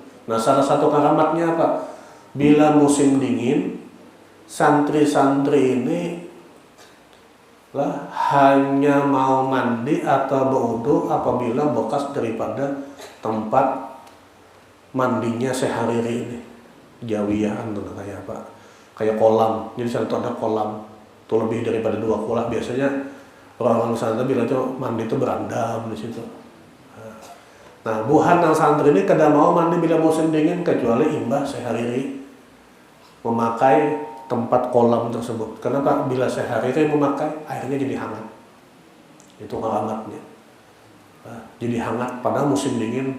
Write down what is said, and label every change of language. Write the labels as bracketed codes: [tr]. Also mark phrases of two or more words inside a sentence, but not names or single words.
[bjn] Nah, salah satu keramatnya apa? Bila musim dingin, santri-santri ini hanya mau mandi atau berwudu apabila bekas daripada tempat mandinya Syekh Hariri ini. Jawiyahan tuh kayak apa? Kayak kolam. Jadi sana tuh ada kolam. Tuh lebih daripada 2 kolam. Biasanya orang-orang sana bilang tuh mandi itu berendam di situ. Nah, buhan yang santri ini kada mau mandi bila musim dingin kecuali imbah Syekh Hariri memakai tempat kolam tersebut. Kenapa? Bila Syekh Hariri memakai, airnya jadi hangat. Itu keramatnya. Jadi hangat pada musim dingin.